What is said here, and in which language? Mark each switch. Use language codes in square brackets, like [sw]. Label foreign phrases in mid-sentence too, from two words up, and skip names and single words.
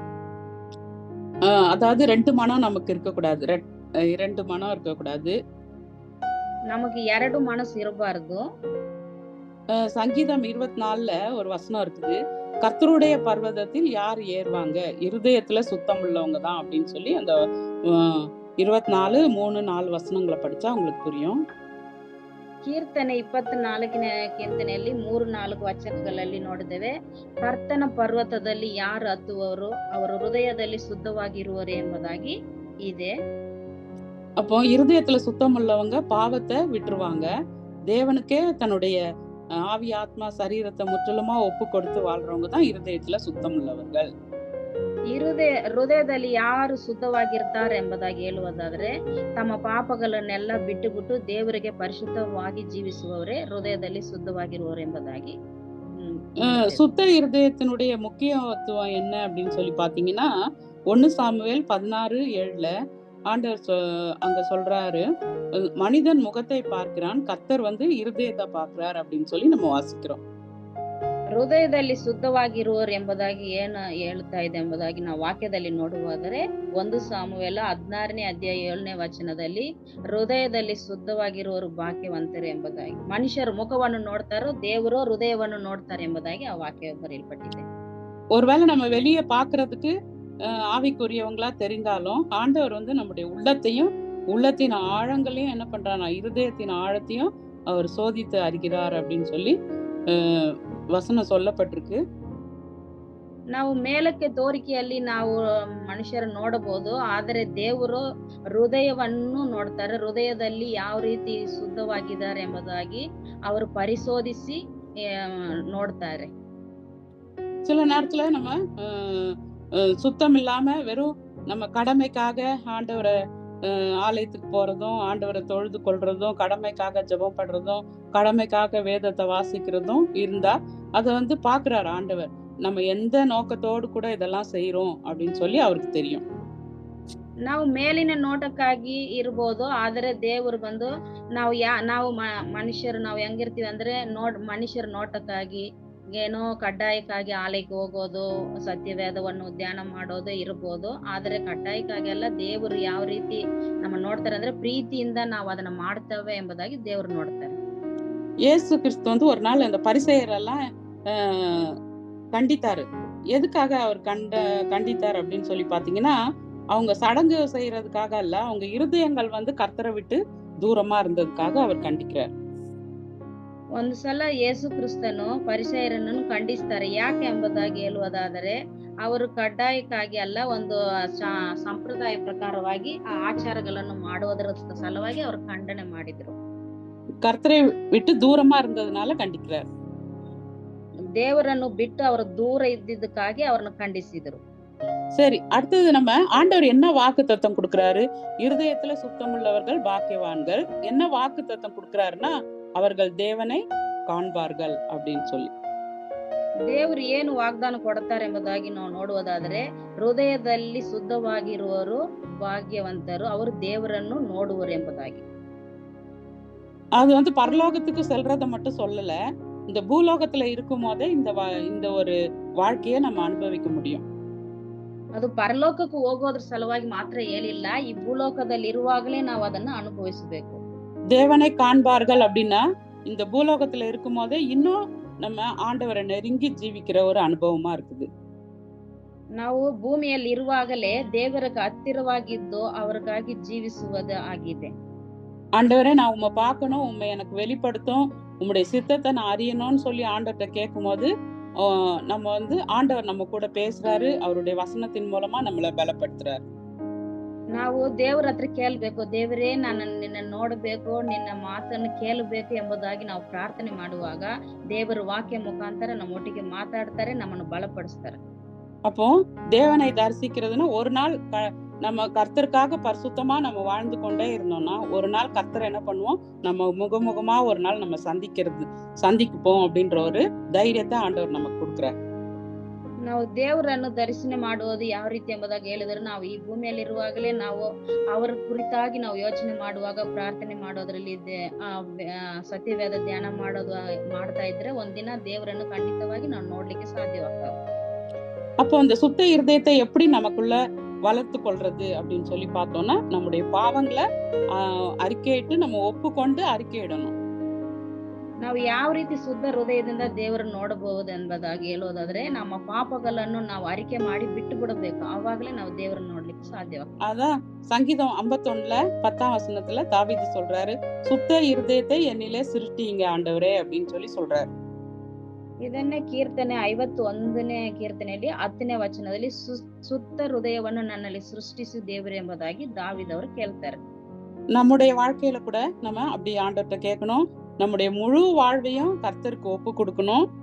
[ta] அதாவது 2 மனம் நமக்கு இருக்கக்கூடாது. 2 மனம் இருக்கக்கூடாது. நமக்கு 2 மனசு ಇರಬಾರದು. சங்கீதம் 24ல ஒரு வசனம் இருக்குது, கர்த்தருடைய பர்வதத்தில் யார் ஏறுவாங்க, இருதயத்துல சுத்தம் உள்ளவங்க தான் அப்படின்னு சொல்லி அந்த 24:3-4 வசனங்களை படிச்சா உங்களுக்கு புரியும். [kn] ಕೀರ್ತನೆ 24ನೇ ಕೀರ್ತನೆಯಲ್ಲಿ 3-4 ವಚನಗಳಲ್ಲಿ ನೋಡಿದ್ದೇವೆ, ಕರ್ತನ ಪರ್ವತದಲ್ಲಿ ಯಾರು ಹತ್ತುವವರು ಅವರು ಹೃದಯದಲ್ಲಿ ಶುದ್ಧವಾಗಿರುವರು ಎಂಬುದಾಗಿ ಇದೆ. [ta] அப்போ இருதயத்துல சுத்தம் உள்ளவங்க பாவத்தை விட்டுருவாங்க. தேவனுக்கே தன்னுடைய ஆவி, ஆத்மா, சரீரத்தை முற்றிலுமா ஒப்பு கொடுத்து வாழ்றவங்க தான் இருதயத்துல சுத்தம் உள்ளவர்கள். [kn] ಹೃದಯದಲ್ಲಿ ಯಾರು ಶುದ್ಧವಾಗಿರ್ತಾರೆ ಎಂಬುದಾಗಿ ಹೇಳುವುದಾದ್ರೆ, ತಮ್ಮ ಪಾಪಗಳನ್ನೆಲ್ಲ ಬಿಟ್ಟು ದೇವರಿಗೆ ಪರಿಶುದ್ಧವಾಗಿ ಜೀವಿಸುವವರೇ ಹೃದಯದಲ್ಲಿ ಶುದ್ಧವಾಗಿರುವವರು ಎಂಬುದಾಗಿ. [ta] சுத்த இருதயத்தினுடைய முக்கியத்துவம் என்ன அப்படின்னு சொல்லி பாத்தீங்கன்னா, 1 சாமுவேல் 16:7ல ஆண்டவர் அங்க சொல்றாரு, மனிதன் முகத்தை பார்க்கிறான், கர்த்தர் வந்து இருதயத்தை பார்க்கிறார் அப்படின்னு சொல்லி நம்ம வாசிக்கிறோம். [kn] ಹೃದಯದಲ್ಲಿ ಶುದ್ಧವಾಗಿರುವರು ಎಂಬುದಾಗಿ ಏನು ಹೇಳ್ತಾ ಇದೆ ಎಂಬುದಾಗಿ ನಾವು ವಾಕ್ಯದಲ್ಲಿ ನೋಡುವುದಾದರೆ 1 ಸಾಮುವೇಲ 16ನೇ ಅಧ್ಯಾಯ 7ನೇ ವಚನದಲ್ಲಿ ಹೃದಯದಲ್ಲಿ ಶುದ್ಧವಾಗಿರುವರು ಭಾಗ್ಯವಂತರು ಎಂಬುದಾಗಿ, ಮನುಷ್ಯರು ಮುಖವನ್ನು ನೋಡ್ತಾರೋ ದೇವರು ಹೃದಯವನ್ನು ನೋಡ್ತಾರೆ ಎಂಬುದಾಗಿ ಆ ವಾಕ್ಯ ಬರೆಯಲ್ಪಟ್ಟಿದೆ. [ta] ஒருவேளை நம்ம வெளியே பாக்குறதுக்கு ஆவிக்குரியவங்களா தெரிந்தாலும் ஆண்டவர் நம்முடைய உள்ளத்தையும் உள்ளத்தின் ஆழங்களையும் என்ன பண்றாரா, இருதயத்தின் ஆழத்தையும் அவர் சோதித்து அறிகிறார் அப்படின்னு சொல்லி வசனம் சொல்லப்பட்டிருக்கு. [kn] ನಾವು ಮೇಲಕ್ಕೆ ತೋರಿಕೆಯಲ್ಲಿ ನಾವು ಮನುಷ್ಯರ ನೋಡಬಹುದು, ಆದರೆ ದೇವರು ಹೃದಯವನ್ನು ನೋಡ್ತಾರೆ. ಹೃದಯದಲ್ಲಿ ಯಾವ ರೀತಿ ಶುದ್ಧವಾಗಿದ್ದಾರೆ ಎಂಬುದಾಗಿ ಅವರು ಪರಿಶೋಧಿಸಿ ನೋಡ್ತಾರೆ. [ta] சில நேரத்துல நம்ம சுத்தம் இல்லாம வெறும் நம்ம கடமைக்காக ஆண்டவரை ஆலயத்துக்கு போறதும், ஆண்டவரை தொழுது கொள்றதும், கடமைக்காக ஜெபம் பண்றதும், கடமைக்காக வேதத்தை வாசிக்கிறதும் இருந்தா அதை பாக்குறாரு ஆண்டவர். நம்ம எந்த நோக்கத்தோடு கூட இதெல்லாம் செய்யறோம் அப்படின்னு சொல்லி அவருக்கு தெரியும். [kn] ನಾವು ಮೇಲಿನ ನೋಟಕ್ಕಾಗಿ ಇರ್ಬೋದು, ಆದರೆ ದೇವರು ಬಂದು ನಾವು ಮನುಷ್ಯರು ನಾವು ಹೆಂಗಿರ್ತೀವಿ ಅಂದ್ರೆ ಮನುಷ್ಯರ ನೋಟಕ್ಕಾಗಿ ಏನೋ ಕಡ್ಡಾಯಕ್ಕಾಗಿ ಆಲಯಕ್ಕೆ ಹೋಗೋದು, ಸತ್ಯವೇದವನ್ನು ಧ್ಯಾನ ಮಾಡೋದು ಇರ್ಬೋದು. ಆದರೆ ಕಡ್ಡಾಯಕ್ಕಾಗಿ ಅಲ್ಲ, ದೇವರು ಯಾವ ರೀತಿ ನಮ್ಮ ನೋಡ್ತಾರೆ ಅಂದ್ರೆ ಪ್ರೀತಿಯಿಂದ ನಾವು ಅದನ್ನ ಮಾಡ್ತೇವೆ ಎಂಬುದಾಗಿ ದೇವರು ನೋಡ್ತಾರೆ. [ta] இயேசு கிறிஸ்து ஒரு நாள் அந்த பரிசேயரெல்லாம் கண்டித்தாரு. எதுக்காக அவர் கண்டித்தார் அப்படின்னு சொல்லி பாத்தீங்கன்னா, அவங்க சடங்கு செய்யறதுக்காக அல்ல, அவங்க இருதயங்கள் கர்த்தரை விட்டு தூரமா இருந்ததுக்காக அவர் கண்டிக்கிறார். [kn] ಒಂದು ಸಲ ಯೇಸು ಕ್ರಿಸ್ತನು ಪರಿಸೇಯರನ್ನು ಖಂಡಿಸ್ತಾರೆ. ಯಾಕೆ ಎಂಬುದಾಗಿ ಹೇಳುವುದಾದರೆ, ಅವರು ಕಡ್ಡಾಯಕ್ಕಾಗಿ ಅಲ್ಲ, ಒಂದು ಸಂಪ್ರದಾಯ ಪ್ರಕಾರವಾಗಿ ಆ ಆಚಾರಗಳನ್ನು ಮಾಡುವುದರ ಸಲುವಾಗಿ ಅವರು ಖಂಡನೆ ಮಾಡಿದ್ರು. [ta] கர்த்தரை விட்டு தூரமா இருந்ததுனால கண்டிக்கிறார். [kn] ದೇವರನ್ನು ಬಿಟ್ಟು ಅವರು ದೂರ ಇದ್ದಿದ್ದಕ್ಕಾಗಿ ಅವ್ರನ್ನ ಖಂಡಿಸಿದ್ರು. [ta] சரி, அடுத்தது நம்ம ஆண்டவர் என்ன வாக்கு தத்தம் கொடுக்கிறாரு? இருதயத்துல சுத்தமுள்ளவர்கள் பாக்கியவான்கள். என்ன வாக்கு தத்தம் கொடுக்கிறாருன்னா, அவர்கள் தேவனை ಕಾಣ್ಬಾರ್ಗಲ್ அப்படின்னு சொல்லி. [kn] ದೇವರು ಏನು ವಾಗ್ದಾನ ಕೊಡ್ತಾರೆ ಎಂಬುದಾಗಿ ನಾವು ನೋಡುವುದಾದರೆ, ಹೃದಯದಲ್ಲಿ ಶುದ್ಧವಾಗಿರುವವರು ಭಾಗ್ಯವಂತರು, ಅವರು ದೇವರನ್ನು ನೋಡುವರು ಎಂಬುದಾಗಿ. [ta] அது பரலோகத்துக்கு செல்றத மட்டும் சொல்லல, இந்த பூலோகத்துல இருக்கும் போதே இந்த ஒரு வாழ்க்கையை நம்ம அனுபவிக்க முடியும். [kn] ಅದು ಪರಲೋಕಕ್ಕೆ ಹೋಗೋದ್ರ ಸಲುವಾಗಿ ಮಾತ್ರ ಹೇಳಿಲ್ಲ, ಈ ಭೂಲೋಕದಲ್ಲಿ ಇರುವಾಗಲೇ ನಾವು ಅದನ್ನ ಅನುಭವಿಸಬೇಕು. [ta] தேவனை காண்பார்கள் அப்படின்னா, இந்த பூலோகத்துல இருக்கும் போதே இன்னும் நம்ம ஆண்டவரை நெருங்கி ஜீவிக்கிற ஒரு அனுபவமா இருக்குது. [kn] ನಾವು ಭೂಮಿಯಲ್ಲಿ ಇರುವಾಗಲೇ ದೇವರಿಗೆ ಹತ್ತಿರವಾಗಿದ್ದು ಅವರಿಗಾಗಿ ಜೀವಿಸುವುದು ಆಗಿದೆ. [ta] ஆண்டவரே, நான் உம்மை பார்க்கணும், உம்மை எனக்கு வெளிப்படுத்தும், உம்முடைய சித்தத்தை நான் அறியணும்னு சொல்லி ஆண்டவர்கிட்ட கேட்கும் போது நம்ம ஆண்டவர் நம்ம கூட பேசுறாரு, அவருடைய வசனத்தின் மூலமா நம்மளை பலப்படுத்துறாரு. [kn] ನಾವು ದೇವರ ಹತ್ರ ಕೇಳಬೇಕು, ದೇವರೇ ನಾನು ನಿನ್ನ ನೋಡಬೇಕು, ನಿನ್ನ ಮಾತನ್ನು ಕೇಳಬೇಕು ಎಂಬುದಾಗಿ ನಾವು ಪ್ರಾರ್ಥನೆ ಮಾಡುವಾಗ ದೇವರ ವಾಕ್ಯ ಮುಖಾಂತರ ನಮ್ಮೊಟ್ಟಿಗೆ ಮಾತಾಡ್ತಾರೆ, ನಮ್ಮನ್ನು ಬಲಪಡಿಸ್ತಾರೆ. [ta] அப்போ தேவனை தரிசிக்கிறதுன்னா, ஒரு நாள் நம்ம கர்த்தருக்காக பரிசுத்தமா நம்ம வாழ்ந்து கொண்டே இருந்தோம்னா, ஒரு நாள் கர்த்தர் என்ன பண்ணுவோம், நம்ம முகமுகமா ஒரு நாள் நம்ம சந்திக்குப்போம் அப்படின்ற ஒரு தைரியத்தை ஆண்டவர் நமக்கு கொடுக்குறார். [kn] ನಾವು ದೇವರನ್ನು ದರ್ಶನ ಮಾಡುವುದು ಯಾವ ರೀತಿ ಎಂಬುದಾಗಿ ಹೇಳಿದ್ರೆ, ನಾವು ಈ ಭೂಮಿಯಲ್ಲಿ ಇರುವಾಗಲೇ ನಾವು ಅವರ ಕುರಿತಾಗಿ ನಾವು ಯೋಚನೆ ಮಾಡುವಾಗ, ಪ್ರಾರ್ಥನೆ ಮಾಡೋದ್ರಲ್ಲಿ ಸತ್ಯವೇದ ಧ್ಯಾನ ಮಾಡ್ತಾ ಇದ್ರೆ ಒಂದಿನ ದೇವರನ್ನು ಖಂಡಿತವಾಗಿ ನಾವು ನೋಡ್ಲಿಕ್ಕೆ ಸಾಧ್ಯವಾಗ್ತವೆ. [ta] அப்போ அந்த சுத்த இருதயத்தை எப்படி நமக்குள்ள வளர்த்து கொள்றது அப்படின்னு சொல்லி பார்த்தோம்னா, நம்முடைய பாவங்களை அறிக்கையிட்டு நம்ம ஒப்புக்கொண்டு அறிக்கையிடணும். [kn] ನಾವು ಯಾವ ರೀತಿ ಶುದ್ಧ ಹೃದಯದಿಂದ ದೇವರನ್ನು ನೋಡಬಹುದು ಎಂಬುದಾಗಿ ಹೇಳೋದಾದ್ರೆ, ನಮ್ಮ ಪಾಪಗಳನ್ನು ನಾವು ಅರಿಕೆ ಮಾಡಿ ಬಿಟ್ಟು ಬಿಡಬೇಕು, ಆವಾಗಲೇ ನಾವು ದೇವರನ್ನು ನೋಡ್ಲಿಕ್ಕೆ ಸಾಧ್ಯವಾಗ್ತದೆ. [ta] அதான் சங்கீதம் 51 10ஆம் வசனத்துல தாவீது சொல்றாரு, சுத்த இருதயத்தை என்னிலே சிருஷ்டிங்க ஆண்டவரே அப்படின்னு சொல்லி சொல்றாரு. [kn] ಇದನ್ನೇ ಕೀರ್ತನೆ 51ನೇ ಕೀರ್ತನೆಯಲ್ಲಿ 10ನೇ ವಚನದಲ್ಲಿ ಸುತ್ತ ಹೃದಯವನ್ನು ನನ್ನಲ್ಲಿ ಸೃಷ್ಟಿಸಿ ದೇವರೇ ಎಂಬುದಾಗಿ ದಾವೀದವರು ಕೇಳ್ತಾರೆ. [ta] நம்முடைய வாழ்க்கையில கூட நம்ம அப்படி ஆண்டவர்கிட்ட கேட்கணும், நம்முடைய முழு வாழ்வையும் கர்த்தருக்கு ஒப்பு கொடுக்கணும்.